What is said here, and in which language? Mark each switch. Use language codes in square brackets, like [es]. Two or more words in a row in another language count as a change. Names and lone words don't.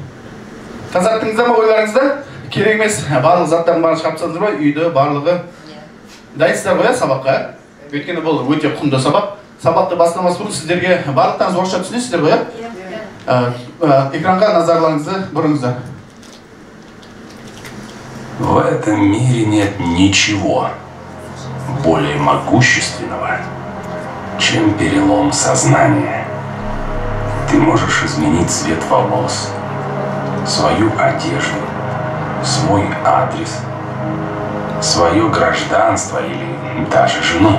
[kk] Тазарттыңыздар ма ойларыңызды? Керек емес, барлық заттардың барын шығарып ба, үйді барлығы дайынсыздар ғой сабаққа. Өйткені бұл өте құнды сабақ. Сабақты бастамас бұрын сіздерге барлықтарыңыз орысша түсінесіздер ғой? Экранға назарларыңызды бұрыңыздар. [ru] В этом мире нет ничего более могущественного, чем перелом сознания. Ты можешь изменить цвет волос, свою одежду, свой адрес, свое гражданство или даже жену.